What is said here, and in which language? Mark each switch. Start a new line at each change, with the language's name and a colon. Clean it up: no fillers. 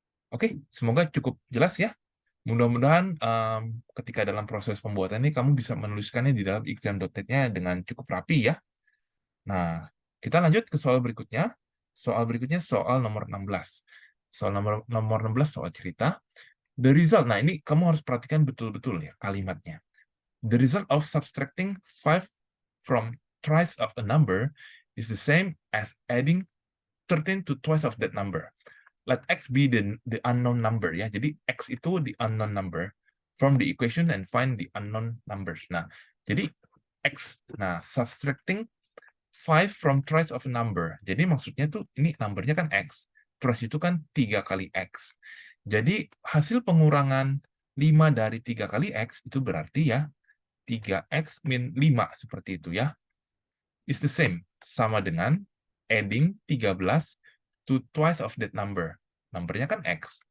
Indonesian: Oke, semoga cukup jelas ya. Mudah-mudahan ketika dalam proses pembuatan ini kamu bisa menuliskannya di dalam exam.net-nya dengan cukup rapi ya. Nah, kita lanjut ke soal berikutnya. Soal berikutnya soal nomor 16. Soal nomor 16 soal cerita.
English: The result,
Indonesian: nah ini kamu harus perhatikan betul-betul ya kalimatnya.
English: The result of subtracting 5 from twice of a number is the same as adding 13 to twice of that number. Let x be the unknown number ya.
Indonesian: Jadi x itu
English: the unknown number from the equation and find the unknown numbers.
Indonesian: Nah, jadi x.
English: Nah, subtracting 5 from twice of a number.
Indonesian: Jadi maksudnya tuh ini numbernya kan x. Twice itu kan 3 kali x. Jadi hasil pengurangan 5 dari 3 kali x itu berarti ya 3x min 5 seperti itu ya.
English: Is the same.
Indonesian: Sama dengan
English: adding 13 to twice of that number.
Indonesian: Numbernya kan x.